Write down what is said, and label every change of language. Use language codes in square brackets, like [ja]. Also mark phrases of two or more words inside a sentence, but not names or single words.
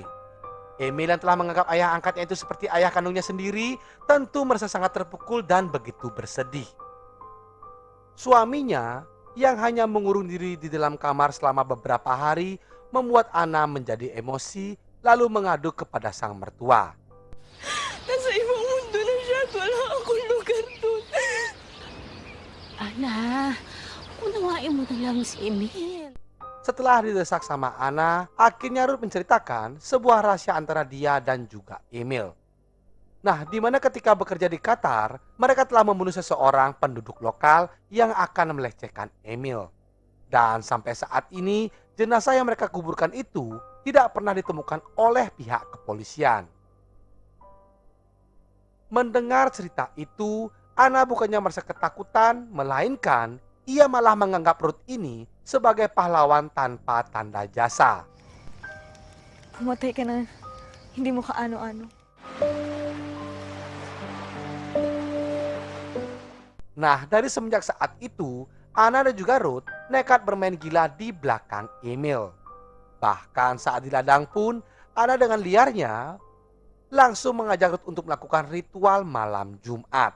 [id] Emil yang telah menganggap ayah angkatnya itu seperti ayah kandungnya sendiri, tentu merasa sangat terpukul dan begitu bersedih. Suaminya yang hanya mengurung diri di dalam kamar selama beberapa hari membuat Ana menjadi emosi lalu mengadu kepada sang mertua. [tl] Nasa ibang mundo na siya at wala akong lugar doon. Ana, unawain mo na lang si Emil. [id] Setelah didesak sama Ana, akhirnya Ruth menceritakan sebuah rahasia antara dia dan juga Emil. Nah, di mana ketika bekerja di Qatar, mereka telah membunuh seseorang penduduk lokal yang akan melecehkan Emil. Dan sampai saat ini, jenazah yang mereka kuburkan itu tidak pernah ditemukan oleh pihak kepolisian. Mendengar cerita itu, Ana bukannya merasa ketakutan, melainkan ia malah menganggap Ruth ini sebagai pahlawan tanpa tanda jasa. [tl] Pumatay ka na. Hindi mo kaano-ano. [id] Nah, dari semenjak saat itu, Ana dan juga Ruth nekat bermain gila di belakang Emil. Bahkan saat di ladang pun, Ana dengan liarnya langsung mengajak Ruth untuk melakukan ritual malam Jumat.